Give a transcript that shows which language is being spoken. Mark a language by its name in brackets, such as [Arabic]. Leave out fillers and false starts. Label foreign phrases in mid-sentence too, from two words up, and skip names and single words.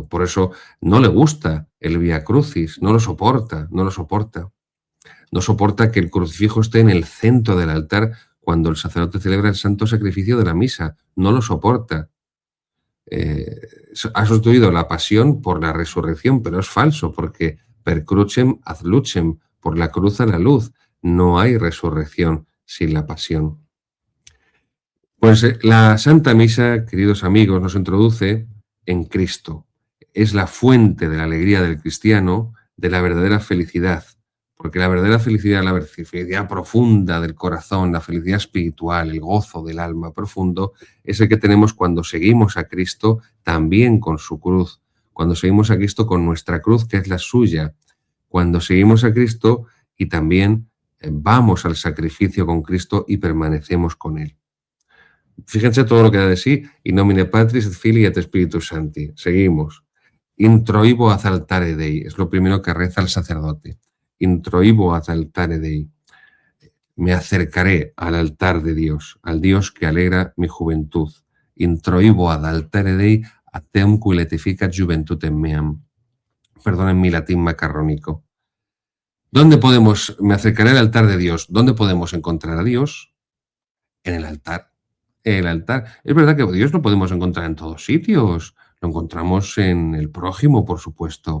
[Spanish] Por eso no le gusta el Vía Crucis, no lo soporta, no lo soporta. No soporta que el crucifijo esté en el centro del altar cuando el sacerdote celebra el santo sacrificio de la misa. No lo soporta. Ha sustituido la pasión por la resurrección, pero es falso, porque [Latin] per crucem ad lucem, [Spanish] por la cruz a la luz. No hay resurrección sin la pasión. Pues la Santa Misa, queridos amigos, nos introduce en Cristo. Es la fuente de la alegría del cristiano, de la verdadera felicidad, porque la verdadera felicidad, la felicidad profunda del corazón, la felicidad espiritual, el gozo del alma profundo, es el que tenemos cuando seguimos a Cristo también con su cruz, cuando seguimos a Cristo con nuestra cruz, que es la suya, cuando seguimos a Cristo y también vamos al sacrificio con Cristo y permanecemos con Él. Fíjense todo lo que da de sí, [Latin] in nomine Patris et Filii et Spiritus Sancti. Seguimos. Introibo ad altare Dei, [Spanish] es lo primero que reza el sacerdote. [Latin] Introibo ad altare Dei. [Spanish] Me acercaré al altar de Dios, al Dios que alegra mi juventud. [Latin] Introibo ad altare Dei ad teum qui letificat juventutem meam. [Spanish] Perdonen mi latín macarrónico. Me acercaré al altar de Dios. ¿Dónde podemos encontrar a Dios? En el altar. El altar. Es verdad que Dios lo podemos encontrar en todos sitios. Lo encontramos en el prójimo, por supuesto.